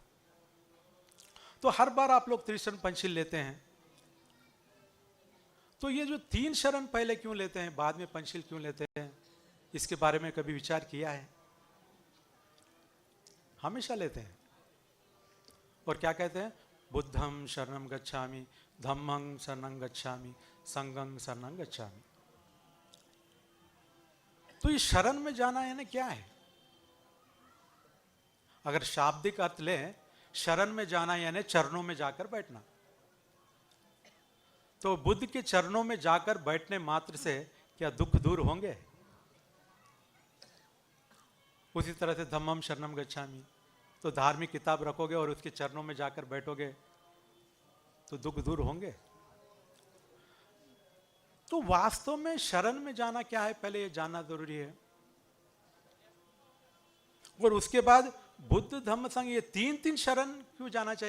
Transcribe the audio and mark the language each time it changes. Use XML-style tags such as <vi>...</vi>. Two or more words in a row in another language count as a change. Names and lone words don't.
<hi>तो हर बार आप लोग त्रिशरण पंचशील लेते हैं, तो ये जो 3 शरण पहले क्यों लेते हैं, बाद में पंचशील क्यों लेते हैं, इसके बारे में कभी विचार किया है? हमेशा लेते हैं और क्या कहते हैं?</hi> <pi>बुद्धं शरणं गच्छामि, धम्मं शरणं गच्छामि, संघं शरणं गच्छामि।</pi> <hi>तो ये शरण में जाना यानी क्या है? अगर शाब्दिक अर्थ लें, शरण में जाना यानी चरणों में जाकर बैठना। तो बुद्ध के चरणों में जाकर बैठने मात्र से क्या दुख दूर होंगे? उसी तरह से</hi> <pi>धम्मं शरणं गच्छामि,</pi> <hi>तो धार्मिक किताब रखोगे और उसके चरणों में जाकर बैठोगे तो दुख दूर होंगे? तो वास्तव में शरण में जाना क्या है, पहले ये जानना जरूरी है। और उसके बाद बुद्ध धम्म संघ, ये 3 शरण क्यों जाना चाहिए?</hi>